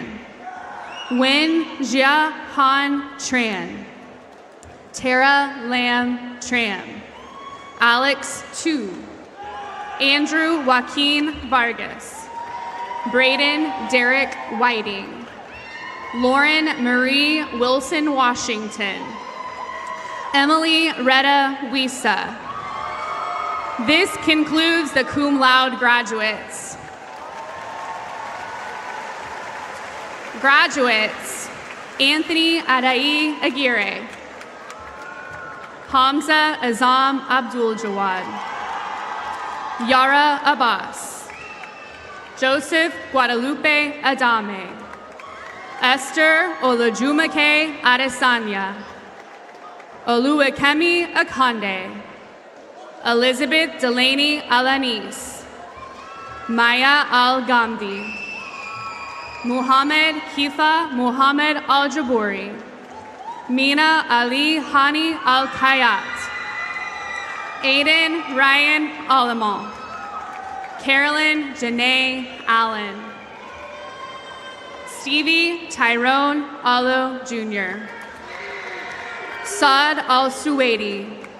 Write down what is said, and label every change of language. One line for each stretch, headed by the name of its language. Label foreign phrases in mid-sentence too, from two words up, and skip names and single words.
English: Nguyen Jia Han Tran, Tara Lam Tran, Alex Tu, Andrew Joaquin Vargas, Braden Derek Whiting, Lauren Marie Wilson Washington, Emily Retta Wisa. This concludes the cum laude graduates. Graduates, Anthony Adai Aguirre, Hamza Azam Abdul Jawad, Yara Abbas, Joseph Guadalupe Adame, Esther Olajumake Adesanya, Oluwakemi Akande, Elizabeth Delaney Alanis, Maya Al-Ghamdi, Muhammad Hifa Muhammad Al-Jabouri, Mina Ali Hani Al-Kayat, Aiden Ryan Alamon, Carolyn Janae Allen, Stevie Tyrone Allo Jr., Saad Al-Suwaidi,